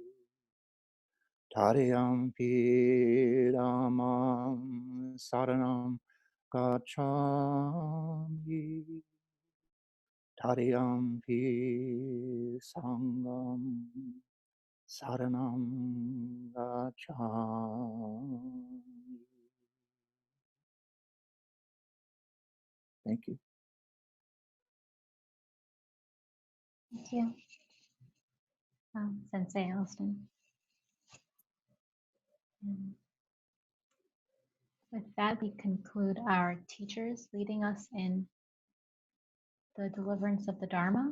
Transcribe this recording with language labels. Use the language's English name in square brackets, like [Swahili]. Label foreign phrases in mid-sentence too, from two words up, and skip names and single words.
[Pali] Tadiyampi Dhammam saranam gacchami, Tadiyampi Sangham saranam gacchami. [English] Thank you. Thank you, Sensei Elliston. And with that, we conclude our teachers leading us in the deliverance of the Dharma.